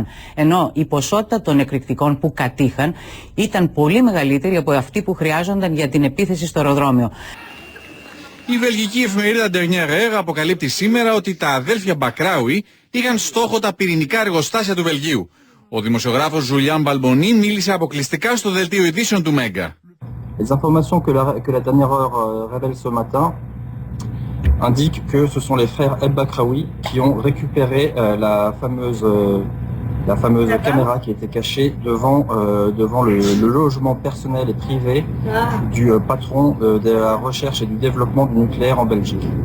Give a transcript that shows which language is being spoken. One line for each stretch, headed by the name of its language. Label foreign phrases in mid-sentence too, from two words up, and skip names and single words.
Greek: Ενώ η ποσότητα των εκρηκτικών που κατήχαν ήταν πολύ μεγαλύτερη από αυτή που χρειάζονταν για την επίθεση στο αεροδρόμιο. Η βελγική εφημερίδα Dernière Heure αποκαλύπτει σήμερα ότι τα αδέλφια Μπακράουι είχαν στόχο τα πυρηνικά εργοστάσια του Βελγίου. Ο δημοσιογράφος Ζουλιάν Μπαλμπονί μίλησε αποκλειστικά στο δελτίο ειδήσεων του Μέγκα.
French: Les informations que la Dernière Heure révèle ce matin indiquent que ce sont les frères El Bakraoui qui ont récupéré la fameuse caméra qui était cachée devant le logement personnel et privé du patron de la recherche et du développement du nucléaire en Belgique.